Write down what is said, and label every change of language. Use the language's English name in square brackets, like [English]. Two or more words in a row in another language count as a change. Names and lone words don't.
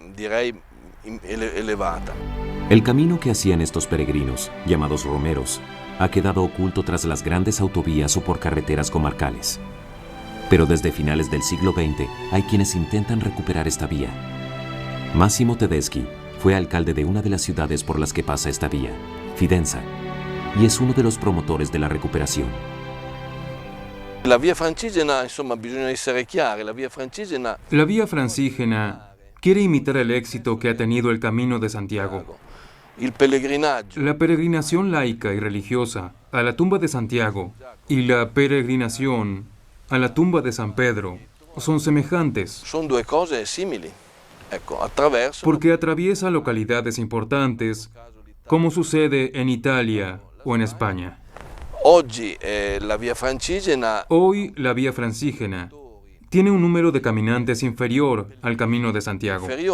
[Spanish] El camino que hacían estos peregrinos, llamados romeros, ha quedado oculto tras las grandes autovías o por carreteras comarcales. Pero desde finales del siglo XX hay quienes intentan recuperar esta vía. Massimo Tedeschi fue alcalde de una de las ciudades por las que pasa esta vía, Fidenza, y es uno de los promotores de la recuperación. [Italian] La Via Francigena, insomma, bisogna essere chiari, la Via Francigena... [Spanish] La Vía Francígena quiere imitar el éxito que ha tenido el Camino de Santiago. La peregrinación laica y religiosa a la tumba de Santiago y la peregrinación a la tumba de San Pedro son semejantes. [Italian] Son due cose simili. [Spanish] Porque atraviesa localidades importantes, como sucede en Italia o en España. Hoy la Vía Francígena tiene un número de caminantes inferior al Camino de Santiago.